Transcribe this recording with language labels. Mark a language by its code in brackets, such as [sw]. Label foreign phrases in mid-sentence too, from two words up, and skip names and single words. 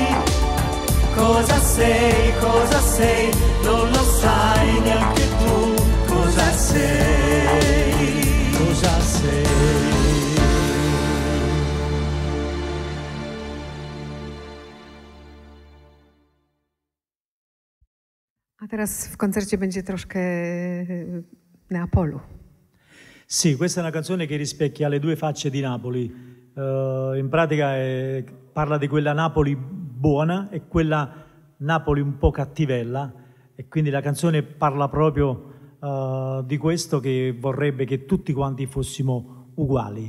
[it] Cosa sei, non lo sai neanche tu cosa sei, cosa sei. [pl] A teraz w koncercie będzie troszkę Neapolu. [it] Sì, questa è una canzone che rispecchia le due facce di Napoli. In pratica parla di quella Napoli buona e quella Napoli un po' cattivella, e quindi la canzone parla proprio di questo, che vorrebbe che tutti quanti fossimo uguali.